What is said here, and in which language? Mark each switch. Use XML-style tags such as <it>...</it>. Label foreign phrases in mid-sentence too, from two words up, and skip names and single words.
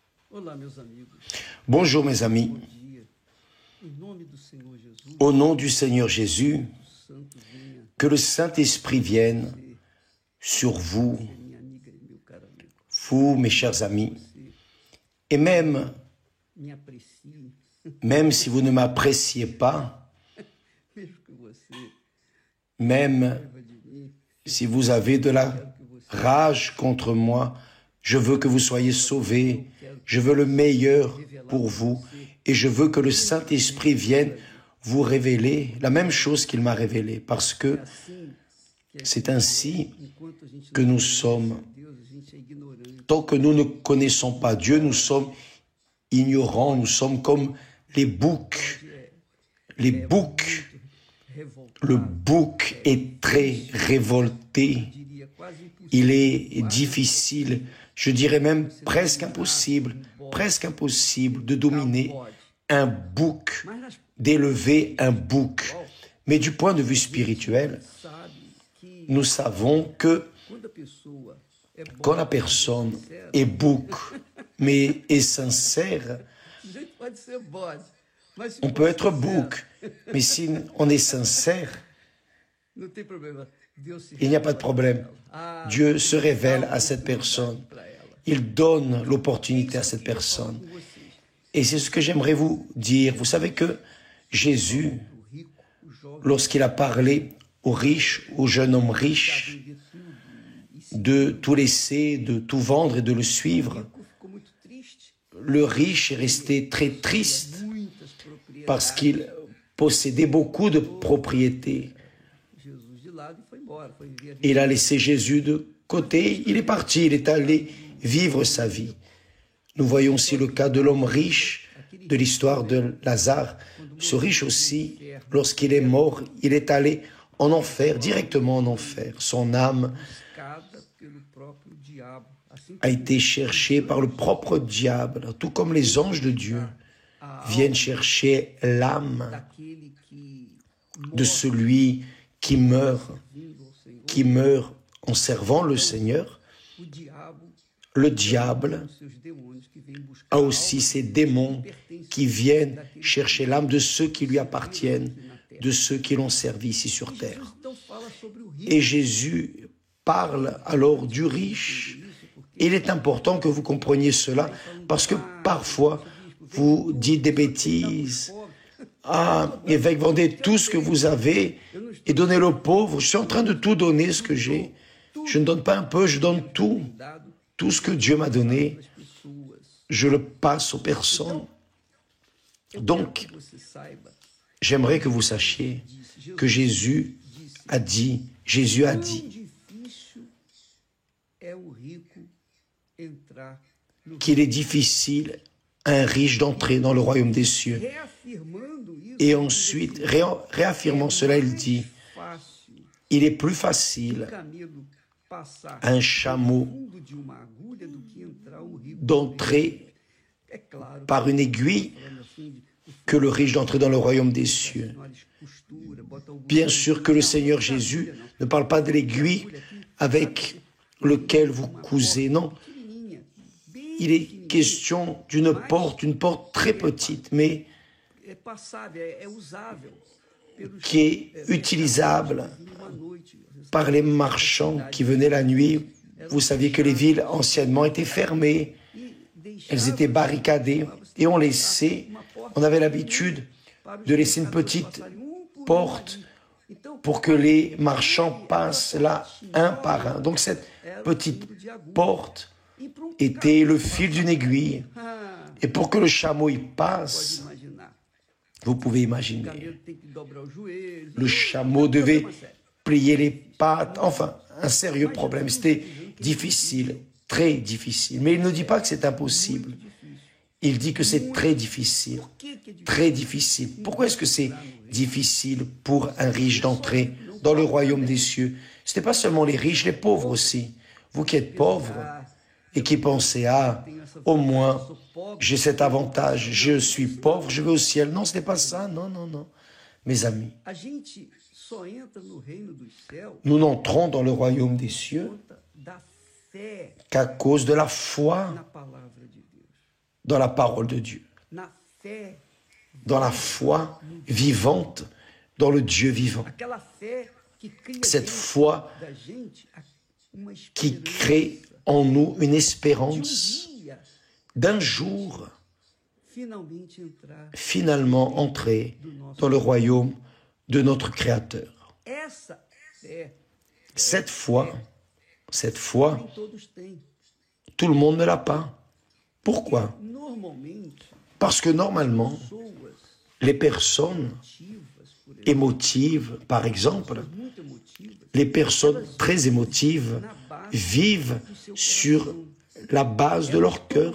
<pt>Olá, meus amigos.</pt> <fr>Bonjour mes amis.</fr> <pt>Bom dia. Em nome do Senhor Jesus,</pt> <fr>Au nom du Seigneur Jésus,</fr> <pt>o Santo venha</pt> <fr>que le Saint-Esprit vienne sur vous,</fr> <pt>ser minha amiga e meu caro amigo.</pt> <fr>vous mes chers amis,</fr> <pt>Você</pt> <fr>et même</fr> <pt>me aprecie,</pt> <fr>si vous ne m'appréciez pas,</fr> <pt>mesmo que você</pt> <fr>même</fr> <pt>raiva de mim,</pt> <fr>si vous avez de la rage contre moi, je veux que vous soyez sauvés, je veux le meilleur pour vous et je veux que le Saint-Esprit vienne vous révéler la même chose qu'il m'a révélé, parce que</fr> <pt>assim,</pt> <fr>c'est ainsi</fr> <pt>enquanto a gente</pt> <fr>que</fr> <pt>não</pt> <fr>nous</fr> <pt>conhece</pt> <fr>sommes.</fr> <pt>Deus, a gente é ignorante.</pt> <fr>Tant que nous ne connaissons pas Dieu, nous sommes ignorants, nous sommes comme les boucs. Les boucs,</fr> <pt>Revoltado,</pt> <fr>le bouc est très révolté,</fr> <pt>diria quase impossível.</pt> <fr>il est difficile, je dirais même presque impossible de dominer un bouc,</fr> <pt>Mas nas</pt> <fr>d'élever un bouc. Mais du point de vue spirituel,</fr> <pt>sabe que</pt> <fr>nous savons que</fr> <pt>quando a pessoa é boa,</pt> <fr>quand la personne est bouc, mais est sincère,</fr> <pt>a gente pode ser bode, mas se</pt> <fr>on</fr> <pt>for</pt> <fr>peut être</fr> <pt>sincero,</pt> <fr>bouc, mais si on est sincère,</fr> <pt>não tem problema. Deus se</pt> <fr>il n'y a pas de problème. Ah, Dieu se révèle à cette personne.</fr> <pt>para ela.</pt> <fr>Il donne l'opportunité à cette personne.</fr> <pt>Com vocês,</pt> <fr>Et c'est ce que j'aimerais vous dire. Vous savez que Jésus,</fr> <pt>o rico, o jovem,</pt> <fr>lorsqu'il a parlé aux riches, au jeune homme riche,</fr> <pt>vender tudo e se</pt> <fr>de tout laisser, de tout vendre et de le suivre,</fr> <pt>rico ficou muito triste.</pt> <fr>le riche est resté très triste</fr> <pt>Muitas propriedades.</pt> <fr>parce qu'il possédait beaucoup de propriétés.</fr> <pt>Jesus de lado e foi embora, foi viver a vida.</pt> <fr>Il a laissé Jésus de côté, il est parti, il est allé vivre sa vie. Nous voyons aussi le cas de l'homme riche de l'histoire de Lazare. Ce riche aussi, lorsqu'il est mort, il est allé en enfer, directement en enfer. Son âme</fr> <pt>Buscada pelo próprio diabo, assim</pt> <fr>a été cherchée par le propre diable, tout comme les anges de Dieu viennent chercher l'âme</fr> <pt>daquele que</pt> <fr>de celui qui meurt en servant le Seigneur.</fr> <pt>o diabo</pt> <fr>Le diable</fr> <pt>os seus demônios que vêm buscar</pt> <fr>a aussi ces démons qui viennent chercher l'âme de ceux qui lui appartiennent, de ceux qui l'ont servi ici sur terre.</fr> <pt>Jesus então fala sobre o rico.</pt> <fr>Et Jésus parle alors du riche. Et il est important que vous compreniez cela, parce que parfois, vous dites des bêtises. Ah, évêque, vendez tout ce que vous avez et donnez-le aux pauvres. Je suis en train de tout donner ce que j'ai. Je ne donne pas un peu, je donne tout.</fr> <pt>Dado</pt> <fr>Tout ce que Dieu m'a donné,</fr> <pt>às pessoas.</pt> <fr>je le passe aux personnes. Donc,</fr> <pt>Que você saiba,</pt> <fr>j'aimerais que vous sachiez que Jésus a dit,</fr> <pt>quão difícil é o rico entrar no</pt> <fr>qu'il est difficile à un riche d'entrer dans le royaume des cieux.</fr> <pt>reafirmando isso.</pt> <fr>Et ensuite, réaffirmant cela, il dit,</fr> <pt>Fácil</pt> <fr>il est plus facile</fr> <pt>camelo passar</pt> <fr>à un chameau</fr> <pt>no fundo de uma agulha do que entrar o rico.</pt> <fr>d'entrer</fr> <pt>É claro,</pt> <fr>par une aiguille</fr> <pt>falando assim, de</pt> <fr>que le riche d'entrer dans le royaume des cieux.</fr> <pt>nós costura, bota o</pt> <fr>Bien sûr que le Seigneur Jésus ne parle pas de l'aiguille avec lequel vous cousez, non.</fr> <pt>pequenininha, bem</pt> <fr>Il est question d'une porte, une porte très petite, mais</fr> <pt>é passável, é usável pelos</pt> <fr>qui est utilisable</fr> <pt>numa noite.</pt> <fr>par les marchands qui venaient la nuit. Vous saviez que les villes anciennement étaient fermées, elles étaient barricadées et on avait l'habitude de laisser une petite porte pour que les marchands passent là un par un. Donc cette petite porte était le fil d'une aiguille. Et pour que le chameau y passe,</fr> <pt>Imaginar.</pt> <fr>vous pouvez</fr> <pt>O</pt> <fr>imaginer,</fr> <pt>camelo tem que dobrar os joelhos.</pt> <fr>le chameau devait plier les pattes, enfin, un sérieux problème. C'était difficile, très difficile. Mais il ne dit pas que c'est impossible. Il dit que c'est très difficile,</fr> <pt>Por que que é difícil?</pt> <fr>très difficile. Pourquoi est-ce que c'est difficile pour un riche d'entrer dans le royaume des cieux? Ce n'est pas seulement les riches, les pauvres aussi. Vous qui êtes pauvres et qui pensez, ah, au moins, j'ai cet avantage, je suis pauvre, je vais au ciel. Non, ce n'est pas ça, non, non, non. Mes amis,</fr> <pt>A gente só entra no reino dos céus</pt> <fr>nous n'entrons dans le royaume des cieux</fr> <pt>por conta da fé</pt> <fr>qu'à cause de la foi</fr> <pt>na palavra de Deus.</pt> <fr>dans la parole de Dieu,</fr> <pt>na fé,</pt> <fr>dans la foi vivante, dans le Dieu vivant.</fr> <pt>aquela fé que cria</pt> <fr>Cette</fr> <pt>dentro</pt> <fr>foi</fr> <pt>da gente uma</pt> <fr>qui crée en nous une espérance</fr> <pt>dia</pt> <fr>d'un jour</fr> <pt>finalmente entrar.</pt> <fr>finalement entrer dans le royaume de notre Créateur.</fr> <pt>Essa fé</pt> <fr>Cette foi,</fr> <pt>nem todos têm.</pt> <fr>tout le monde ne l'a pas. Pourquoi?</fr> <pt>Normalmente,</pt> <fr>Parce que normalement,</fr> <pt>pessoas</pt> <fr>les personnes</fr> <pt>ativas, por exemplo,</pt> <fr>émotives, par exemple,</fr> <pt>muito emotivas,</pt> <fr>les personnes très émotives vivent sur la base de leur cœur.</fr>